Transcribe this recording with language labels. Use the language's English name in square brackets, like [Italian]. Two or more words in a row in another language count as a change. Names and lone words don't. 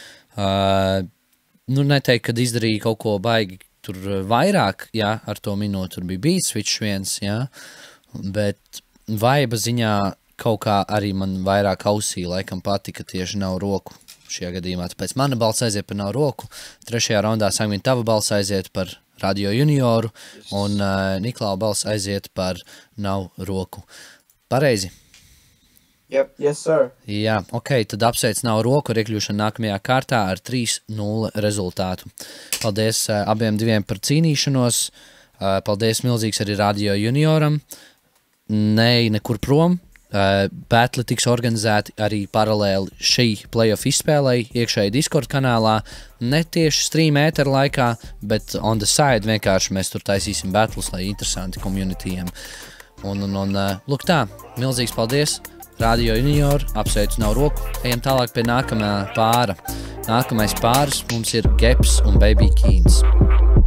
[Latvian] Neteikt, kad izdarīja kaut ko baigi tur vairāk, ar to minūti tur bija [English] beat switch [Latvian] viens, bet vaiba ziņā kaut kā arī man vairāk ausī laikam patika tieši nav roku šajā gadījumā, tāpēc mana balss aiziet par nav roku, 3. raundā Sagvin tava balss aiziet par Radio Junioru, un Niklau balss aiziet par nav roku. Pareizi? [English] Yep. Yes, sir. [Latvian] Jā, tad apsveic nav roku ar iekļūšanu nākamajā kārtā ar 3-0 rezultātu. Paldies abiem diviem par cīnīšanos. Paldies milzīgs arī Radio Junioram. Nekur prom. Battle tiks organizēti arī paralēli šī playoff izspēlei iekšēji Discord kanālā. Ne tieši stream ētera laikā, bet [English] on the side [Latvian] vienkārši mēs tur taisīsim battles, lai interesanti communityiem. Un lūk tā, milzīgs paldies. Radio Junior, apsveicu nav roku, ejam tālāk pie nākamā pāra. Nākamais pāris mums ir Geps un Baby Keens.